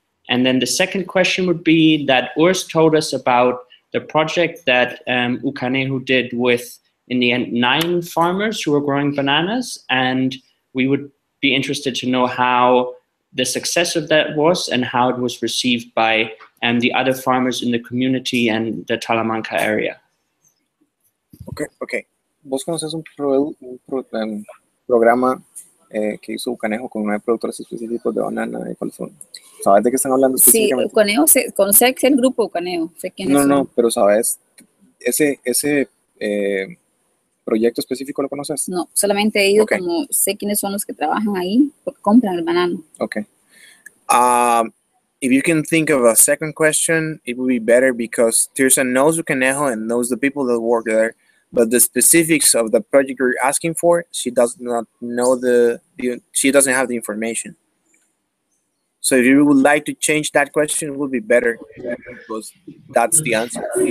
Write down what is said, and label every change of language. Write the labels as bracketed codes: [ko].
[en] And then the second question would be that Urs told us about the project that Ucanejo did with, in the end, 9 farmers who were growing bananas, and we would be interested to know how the success of that was and how it was received by the other farmers in the community and the Talamanca area. Okay. [es] ¿Vos conoces un programa que hizo Ucanejo con 9 productores específicos de banana y cuáles son? ¿Sabes de qué están hablando específicamente? Sí, Ucanejo, conoce el grupo Ucanejo, sé quiénes son. No, pero ¿sabes? Ese proyecto específico lo conoces? No, solamente he ido como sé quiénes son los que trabajan ahí, porque compran el banano. Okay. [en] If you can think of a second question, it would be better, because Tirsa knows Ucanejo and knows the people that work there, but the specifics of the project you're asking for, she does not know she doesn't have the information. So if you would like to change that question, it would be better, because that's the answer.